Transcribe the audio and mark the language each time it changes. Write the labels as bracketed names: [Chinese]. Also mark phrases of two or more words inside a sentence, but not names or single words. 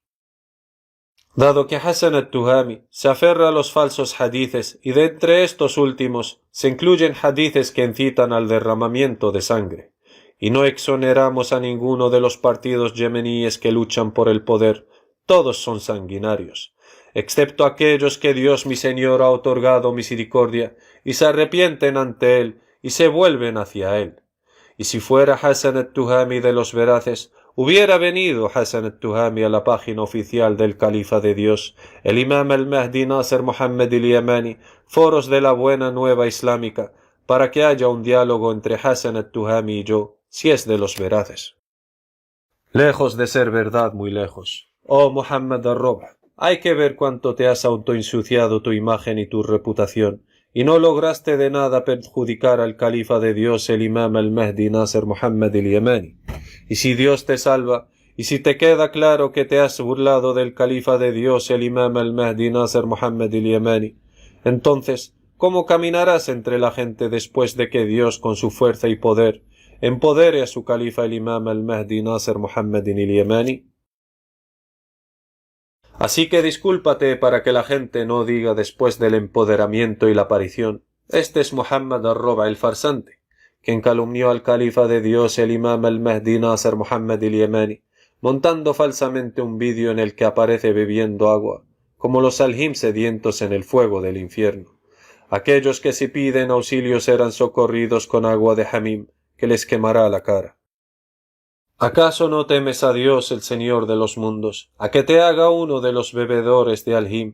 [Spanish] Dado que Hassan al-Tuhami se aferra a los falsos hadices y de entre estos últimos se incluyen hadices que incitan al derramamiento de sangre, y no exoneramos a ninguno de los partidos yemeníes que luchan por el poder, todos son sanguinarios, excepto aquellos que Dios mi Señor ha otorgado misericordia y se arrepienten ante Él y se vuelven hacia Él. Y si fuera Hassan al-Tuhami de los veraces, hubiera venido Hassan al-Tuhami a la página oficial del Califa de Dios, el Imam al-Mahdi Nasser Muhammad al-Yamani, foros de la buena nueva islámica, para que haya un diálogo entre Hassan al-Tuhami y yo, si es de los veraces. Lejos de ser verdad, muy lejos. Oh Muhammad al-Roba, hay que ver cuánto te has autoensuciado tu imagen y tu reputación, y no lograste de nada perjudicar al Califa de Dios, el Imam al-Mahdi Nasser Muhammad al-Yamani. Y si Dios te salva, y si te queda claro que te has burlado del Califa de Dios, el Imam al-Mahdi Nasser Muhammad al-Yamani, entonces, ¿cómo caminarás entre la gente después de que Dios, con su fuerza y poder, empodere a su Califa, el Imam al-Mahdi Nasser Muhammad al-Yamani? Así que discúlpate para que la gente no diga después del empoderamiento y la aparición: este es Muhammad al-Roba el farsante, quien calumnió al califa de Dios, el imam al-Mahdi Nasser Muhammad al-Yamani, montando falsamente un vídeo en el que aparece bebiendo agua, como los aljim sedientos en el fuego del infierno. Aquellos que si piden auxilio serán socorridos con agua de Hamim, que les quemará la cara. ¿Acaso no temes a Dios, el Señor de los mundos, a que te haga uno de los bebedores de Aljim?